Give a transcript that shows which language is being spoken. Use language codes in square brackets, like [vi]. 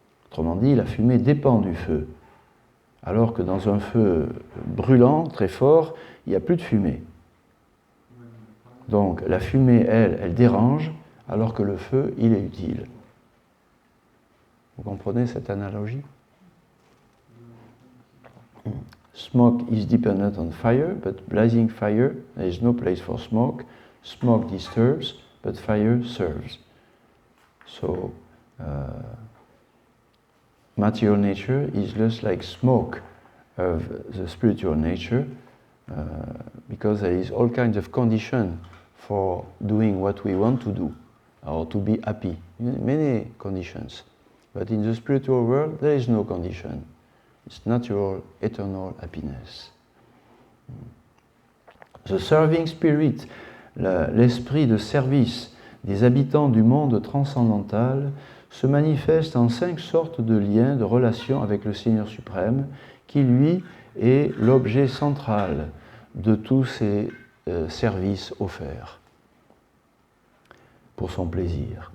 [fr] Autrement dit, la fumée dépend du feu, alors que dans un feu brûlant, très fort, il n'y a plus de fumée. Donc la fumée, elle dérange, alors que le feu, il est utile. Vous comprenez cette analogie? [en] Smoke is dependent on fire, but blazing fire, there is no place for smoke. Smoke disturbs, but fire serves. So, material nature is just like smoke of the spiritual nature, because there is all kinds of conditions for doing what we want to do, or to be happy. Many conditions. But in the spiritual world, there is no condition. It's natural, eternal happiness. The serving spirit, [fr] l'esprit de service des habitants du monde transcendantal, se manifeste en 5 sortes de liens, de relations avec le Seigneur suprême, qui lui est l'objet central de tous ces services offerts pour son plaisir.